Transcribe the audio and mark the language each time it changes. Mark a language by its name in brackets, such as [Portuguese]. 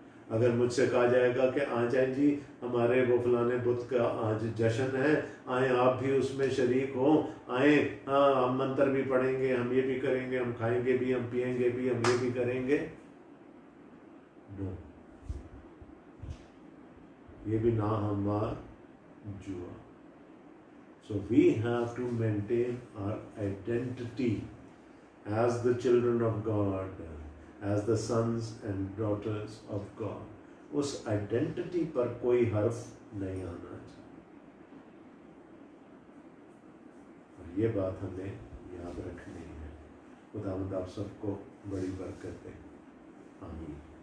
[Urdu] اگر مجھ سے کہا جائے گا کہ آ جائیں جی ہمارے وہ فلانے بت کا آج جشن ہے، آئیں آپ بھی اس میں شریک ہوں، آئیں ہم منتر بھی پڑھیں گے، ہم یہ بھی کریں گے، ہم کھائیں گے بھی، ہم پئیں گے بھی، ہم یہ بھی کریں گے، نو، یہ بھی ناہموار جوا. [English] So we have to maintain our identity as the children of God, as the sons and daughters of God. [Urdu] اس identity پر کوئی حرف نہیں آنا چاہیے. اور یہ بات ہمیں یاد رکھنی ہے. خداوند آپ سب کو بڑی برکت دے. آمین.